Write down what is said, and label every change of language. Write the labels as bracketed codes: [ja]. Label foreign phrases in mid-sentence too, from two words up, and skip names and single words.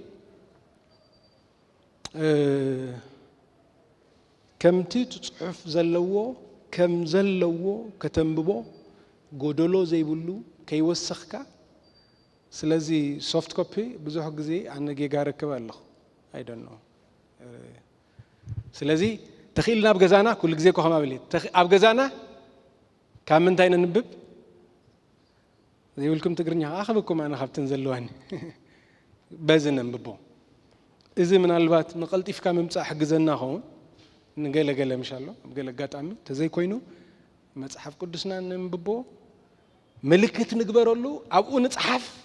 [ti] ከምቲ ጽሑፍ ዘለዎ ከም ዘለዎ ከተንብቦ ጎደሎ ዘይብሉ ከይወሰኽካ ስለዚ ሶፍት ኮፒ ብዙሕ ግዜ ኣነ ጌጋ ረክብ ኣለኹ [en] I don't know [ti] ስለዚ ተኺልና ኣብ ገዛና ኩሉ ግዜ ኮኸማ ብለ ኣብ ገዛና ካብ ምንታይ ነንብብ ዘይብልኩም ትግርኛ ኣኸበኩም ኣነ ካብተን ዘለዋኒ በዚ ነንብቦ እዚ ምናልባት ንቐልጢፍካ ምምጻእ ሕግዘና ኸውን ንገለገለ ምሻሎ ገለ አጋጣሚ ተዘይ ኮይኑ መጽሐፍ ቅዱስና ነንብቦ ምልክት ንግበረሉ ኣብኡ ንጽሐፍ